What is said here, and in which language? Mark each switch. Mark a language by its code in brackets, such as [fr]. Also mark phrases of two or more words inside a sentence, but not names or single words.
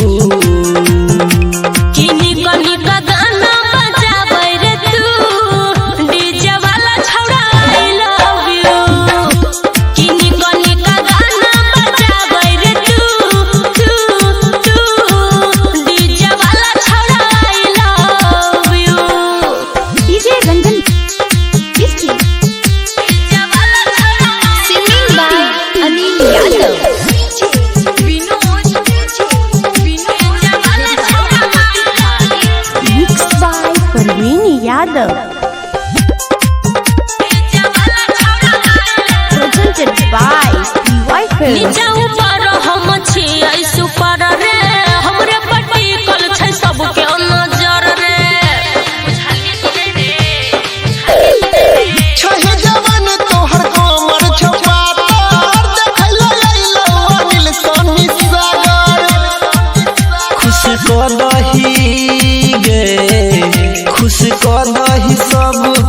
[mai] किनी कनिका गाना बजाबै रे तू डीजे वाला छौड़ा [en] I love you [mai] किनी कनिका गाना बजाबै रे तू डीजे वाला छौड़ा [en] I love you DJ Ranjan किसकी Singing by Anil Yadav. Mixed by Parveen Yadav. Presented by PY Films. [mai] नीचा ऊपर हम छियै सुपर रे हमरे पट्टी कल छै सबके नजर रे छहे जवान तोहर कमर छपातर देखैला आइलो अनिल सनी सागर खुश क दही गे खुश क दही सब